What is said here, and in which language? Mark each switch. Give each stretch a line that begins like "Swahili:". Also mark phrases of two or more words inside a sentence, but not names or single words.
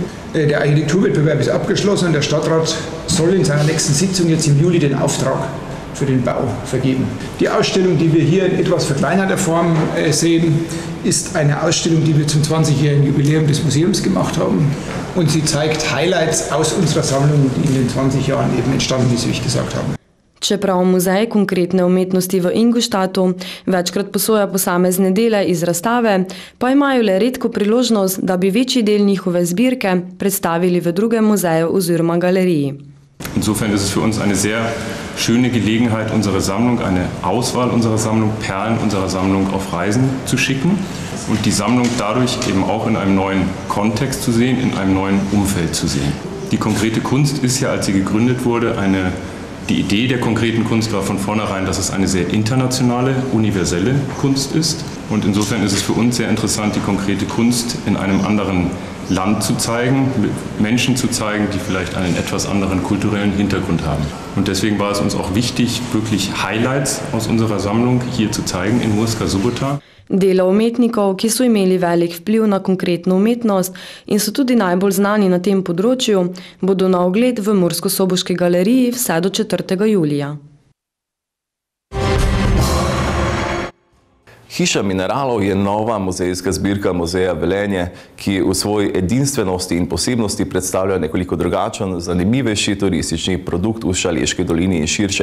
German: Der Architekturwettbewerb ist abgeschlossen und der Stadtrat soll in seiner nächsten Sitzung jetzt im Juli den Auftrag für den Bau vergeben. Die Ausstellung, die wir hier in etwas verkleinerter Form sehen, ist eine Ausstellung, die wir zum 20-jährigen Jubiläum des Museums gemacht haben. Und sie zeigt Highlights aus unserer Sammlung, die in den 20 Jahren eben entstanden ist, wie ich gesagt habe.
Slovenian: Čeprav muzej konkretne umetnosti v Ingolstadtu večkrat posoja posamezne dele iz razstave, pa imajo le redko priložnost, da bi večji del njihove zbirke predstavili v drugem muzeju oziroma galeriji.
German: Insofern ist es für uns eine sehr schöne Gelegenheit, unsere Sammlung, eine Auswahl unserer Sammlung, Perlen unserer Sammlung auf Reisen zu schicken und die Sammlung dadurch eben auch in einem neuen Kontext zu sehen, in einem neuen Umfeld zu sehen. Die konkrete Kunst ist ja, als sie gegründet wurde, die Idee der konkreten Kunst war von vornherein, dass es eine sehr internationale, universelle Kunst ist. Und insofern ist es für uns sehr interessant, die konkrete Kunst in einem anderen Land zu zeigen, Menschen zu zeigen, die vielleicht einen etwas anderen kulturellen Hintergrund haben. Und deswegen war es uns auch wichtig, wirklich Highlights aus unserer Sammlung hier zu zeigen in Murska Sobota.
Slovenian: Dela umetnikov, ki so imeli velik vpliv na konkretno umetnost in so tudi najbolj znani na tem področju, bodo na ogled v Mursko-Soboški galeriji vse do 4. julija. Hiša mineralov je nova muzejska zbirka Muzeja Velenje, ki v svoji edinstvenosti in posebnosti predstavlja nekoliko drugačen, zanimivejši turistični produkt v Šaleški dolini in širše.